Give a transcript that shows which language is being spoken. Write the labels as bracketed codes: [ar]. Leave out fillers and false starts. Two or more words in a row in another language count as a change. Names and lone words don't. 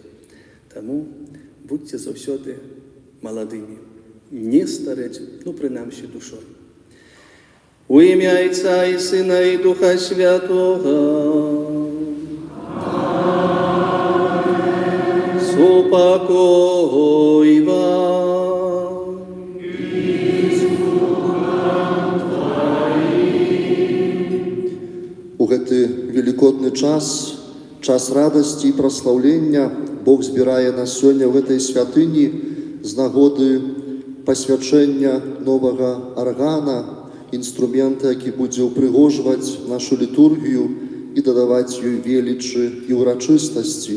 [uk] Тому будьте завсёды молодими, не стареть, ну принаймні душою. У ім'я Отця і Сина і Духа Святого. Супокой вам. [be] У гэты великодны час радасці і праслаўлення, Бог збірае нас сёння [ru] в этой [be] святыні з нагоды пасвячэння новага аргана, інструмента, які будзе ўпрыгожваць нашу літургію і дадаваць ёй велічы і ўрачыстасці.